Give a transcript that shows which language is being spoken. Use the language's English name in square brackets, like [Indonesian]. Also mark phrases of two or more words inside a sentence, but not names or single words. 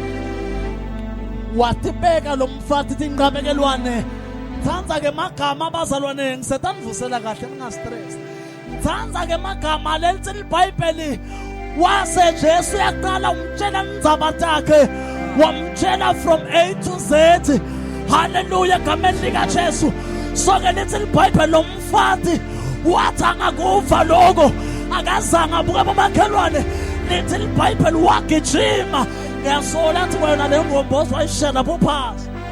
[Swati] Watibeka lo mfati tinqabekelwane Thanza ke magama abazalwane ngisetandivusela kahle ningastress. Thanza ke magama lelithi iBhayibheli wase Jesu yaqala umtshela indzaba takhe wamtshela [English] from A to Z. [Swati] Hallelujah gameni lika Jesu. So ke lithi iBhayibheli lo mfati wathi angakuva lokho akazange abuke amakhelwane. Lithi iBhayibheli wagijima ngiyasola athi wena le ngombozi wayishela lapho phasi.